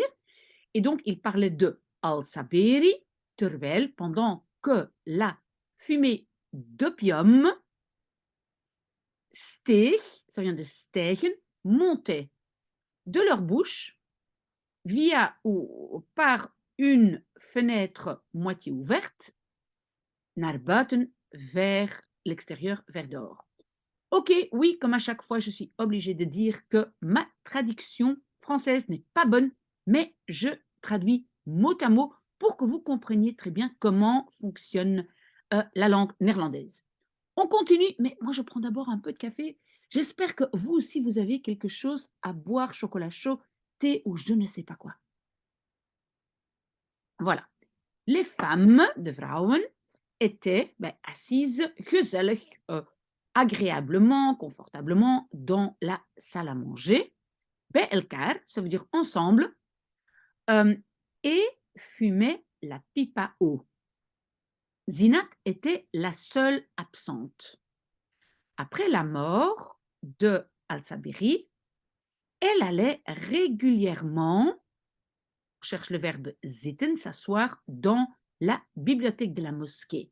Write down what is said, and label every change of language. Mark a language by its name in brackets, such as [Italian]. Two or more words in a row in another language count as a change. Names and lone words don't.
[French] Et donc, il parlait de Al-Saberi, terwijl, pendant que la fumée d'opium steeg, ça vient de stijgen, montait de leur bouche via ou par une fenêtre moitié ouverte [Dutch] naar buiten [French] vers l'extérieur, vers dehors. Ok, oui, comme à chaque fois, je suis obligée de dire que ma traduction française n'est pas bonne, mais je traduis mot à mot pour que vous compreniez très bien comment fonctionne la langue néerlandaise. On continue, mais moi je prends d'abord un peu de café. J'espère que vous aussi, vous avez quelque chose à boire, chocolat chaud, thé ou je ne sais pas quoi. Voilà. Les femmes, [Dutch] de vrouwen, [French] étaient assises, gezellig, agréablement, confortablement dans la salle à manger, [Dutch] bij elkaar, [French] ça veut dire ensemble, euh, et fumaient la pipe à eau. Zinat était la seule absente. Après la mort de Al-Sabiri, elle allait régulièrement, on cherche le verbe zitten, s'asseoir dans la bibliothèque de la mosquée.